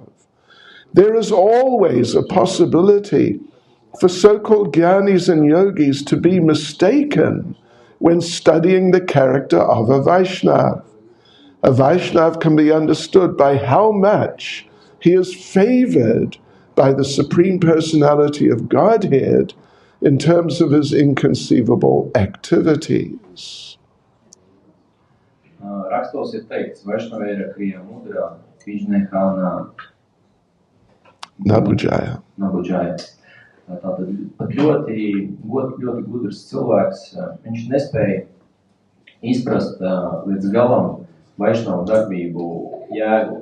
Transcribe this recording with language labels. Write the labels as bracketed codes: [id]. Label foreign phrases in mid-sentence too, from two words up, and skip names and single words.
[en] There is always a possibility for so-called jnanis and yogis to be mistaken when studying the character of a Vaishnava. A Vaishnava can be understood by how much he is favored by the Supreme Personality of Godhead in terms of his inconceivable activities. [lv] Rakstos ir teikts, [bn] বৈষ্ণবের ক্রিয়া মুদ্রা বিজ্ঞে না না বুঝয়. [lv] Tātad pat ļoti gudrs cilvēks, viņš nespēja izprast līdz galam Vaišnava darbību jēgu.